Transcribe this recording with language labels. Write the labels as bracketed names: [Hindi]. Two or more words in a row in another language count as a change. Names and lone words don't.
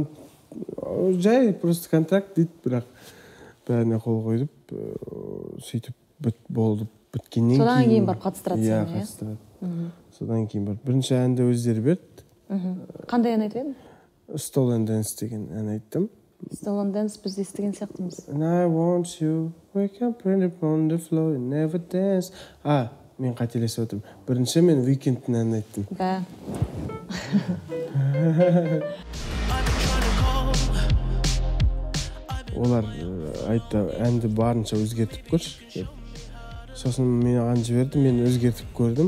[Kazakh] Жай просто контракт дейді, бірақ бәріне қол қойып, сөйтіп болып біткеннен кейін. Содан кейін барып қатыстырады сені, қатыстырады. Содан кейін барып. Бірінші әнді өздері берді. Қандай ән айтып едің? Stolen Dance деген ән айттым. Stolen Dance біз естіген сияқтымыз. [English] And I want you, we can print it on the floor, you never dance. [Kazakh] Мен қателесіп отырмын. Бірінші мен Weekend'тің әнін айттым. Олар айтты, әнді барынша өзгертіп көрші. Сосын мен оған жіберді, мен өзгертіп көрдім.